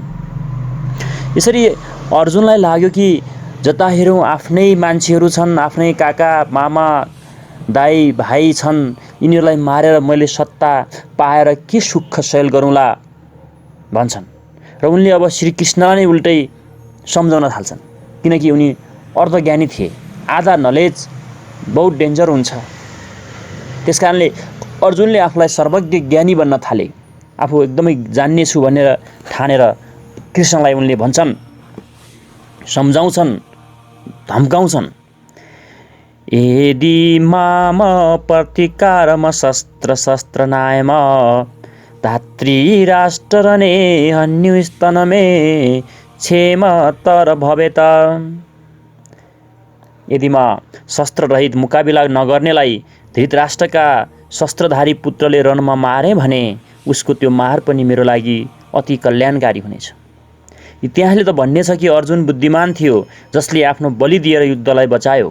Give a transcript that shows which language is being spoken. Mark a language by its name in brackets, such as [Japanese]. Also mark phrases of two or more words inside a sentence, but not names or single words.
[Nepali] यसरी अर्जुनलाई लाग्यो कि जता हेरौँ आफ्नै मान्छेहरू छन्, आफ्नै काका मामा दाई भाइ छन्, यिनीहरूलाई मारेर मैले सत्ता पाएर के सुख शैल गरौँला भन्छन् र उनले अब श्रीकृष्णलाई नै उल्टै सम्झाउन थाल्छन्, किनकि उनी अर्धज्ञानी थिए। [Hindi] आधा नलेज बहुत डेन्जर [Nepali] हुन्छ। त्यसकारणले अर्जुनले आफूलाई सर्वज्ञ ज्ञानी बन्न थाले। आफू एकदमै जान्ने छु भनेर ठानेर कृष्णलाई उनले भन्छन्, सम्झाउँछन्, धम्काउँछन्। [Sanskrit] यदि माम प्रतिकारम शस्त्र शस्त्र नायम धात्री राष्ट्रने अन्युस्तनमे क्षेम तर भवेत। [Nepali] यदि म शस्त्ररहित मुकाबिला नगर्नेलाई धृतराष्ट्रका शस्त्रधारी पुत्रले रणमा मारे भने उसको त्यो मार पनि मेरो लागि अति कल्याणकारी हुनेछ। इतिहासले त भन्ने छ कि अर्जुन बुद्धिमान थियो, जसले आफ्नो बलि दिएर युद्धलाई बचायो।